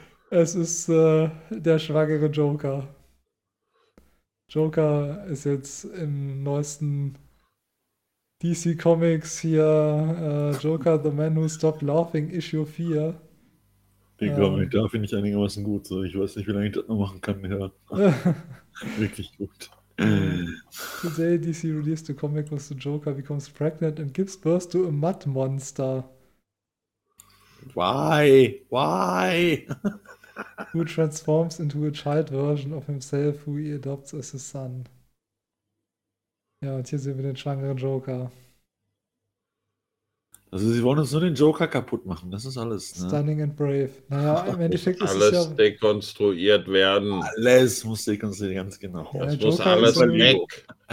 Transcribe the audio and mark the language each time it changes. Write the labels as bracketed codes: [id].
[de] Es ist der schwangere Joker. Joker ist jetzt im neuesten DC Comics hier Joker, The Man Who Stopped Laughing, Issue 4. Den Comic, da finde ich einigermaßen gut. So. Ich weiß nicht, wie lange ich das noch machen kann. Ja. Wirklich gut. [en] Today DC released a comic with the Joker becomes pregnant and gives birth to a mud monster. Why? Why? Who transforms into a child version of himself who he adopts as his son. [de] Ja, und hier sehen wir den schwangeren Joker. Also sie wollen uns nur den Joker kaputt machen, das ist alles. Ne? [en] Stunning and brave. [de] Naja, im Endeffekt ist alles es ja... Alles dekonstruiert werden. Alles muss dekonstruiert, ganz genau. Ja, das muss alles weg.